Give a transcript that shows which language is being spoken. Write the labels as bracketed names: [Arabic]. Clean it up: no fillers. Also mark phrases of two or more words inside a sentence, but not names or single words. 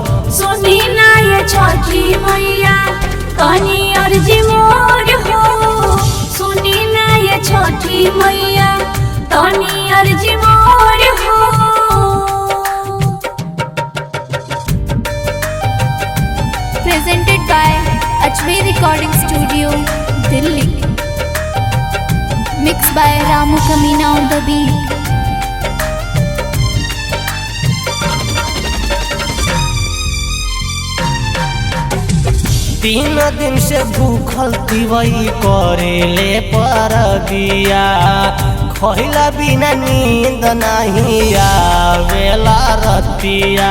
[Bhojpuri] सुनी नाय छठी मैया, तनी अर्जी मोर हो। सुनी नाय छठी मैया, तनी अर्जी मोर हो। [English] Presented by Ajmer Recording Studio, Delhi. Mixed by Ramu Kamina on the beat. [Bhojpuri] तीन दिन से भूखल तिवई करेले परबिया, खइला बिना नींद नहीं आवेला रतिया,